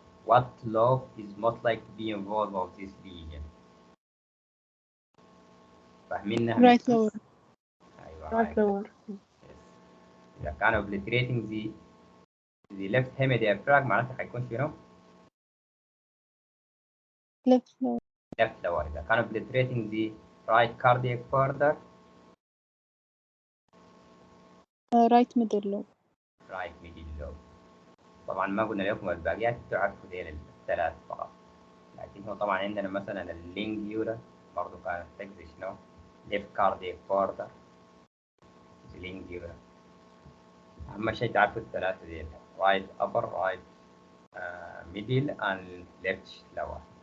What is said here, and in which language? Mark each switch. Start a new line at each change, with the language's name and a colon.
English: What lobe is most likely to be involved of this lesion؟
Arabic: فاهمينها؟
English: right lower.
Arabic: ايوه
English: right lower. Yes.
Arabic: إذا كان
English: obliterating the left hemidiaphragm
Arabic: معناتها حيكون شنو؟
English: left lower. left lower.
Arabic: إذا كان
English: obliterating the right cardiac border right middle lobe. right middle lobe.
Arabic: طبعا ما قلنا لكم الباقيات تعرفوا ديل الثلاث فقط، لكن هو طبعا عندنا مثلا اللينجيولا برضه كانت تقضي شنو؟
English: left cardiac border
Arabic: اللينجيولا. أهم شيء تعرفوا الثلاثة ديل
English: right upper right middle and left lower.